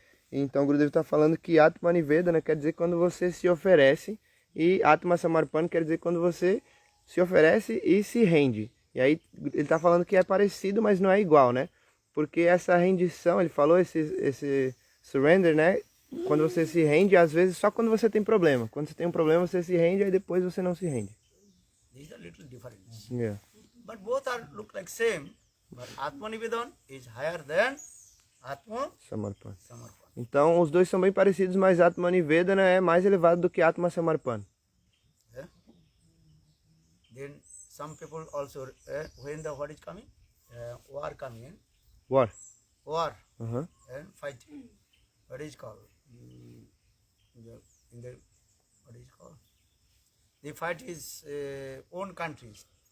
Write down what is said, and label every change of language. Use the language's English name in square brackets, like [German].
[Portuguese] Então, o Gurudev está falando que Atma Nivedana quer dizer quando você se oferece e Atma Samarpan quer dizer quando você se oferece e se rende. E aí, ele está falando que é parecido, mas não é igual, né? Porque essa rendição, ele falou, esse [English] surrender, [Portuguese] né? Quando você se rende, às vezes só quando você tem problema. Quando você tem um problema, você se rende, aí depois você não se rende. [English] This is a little difference. Yeah. But both are look like same. But Atma Nivedan is higher than Atma Samarpan. Samarpan. [Portuguese] Então, os dois são bem parecidos, mas Atma Nivedana é mais elevado do que Atma Samarpana. Eh? [English] Then some people also, when the what is coming? War coming, War. war Aham. and fighting. What is called? In the what is called? The fight is own countries.